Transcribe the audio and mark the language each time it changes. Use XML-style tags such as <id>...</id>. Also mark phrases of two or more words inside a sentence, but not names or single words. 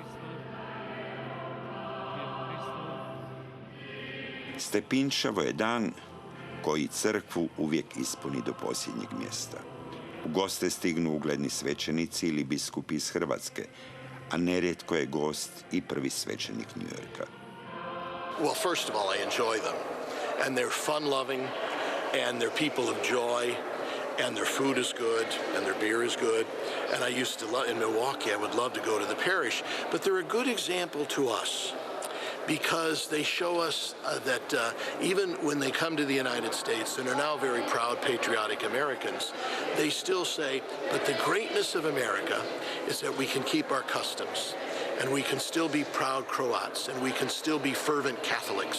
<hr>Stepinčevo je dan koji crkvu uvijek ispuni do posljednjeg mjesta. U goste stignu ugledni svećenici ili biskupi iz Hrvatske, a nerijetko je gost i prvi svećenik New Yorka.</hr> <en>Well, first of all, I enjoy them. And they're fun-loving, and they're people of joy, and their food is good, and their beer is good. And I used to love, in Milwaukee, I would love to go to the parish, but they're a good example to us, because they show us that even when they come to the United States and are now very proud, patriotic Americans, they still say, but the greatness of America is that we can keep our customs, and we can still be proud Croats, and we can still be fervent Catholics.</en>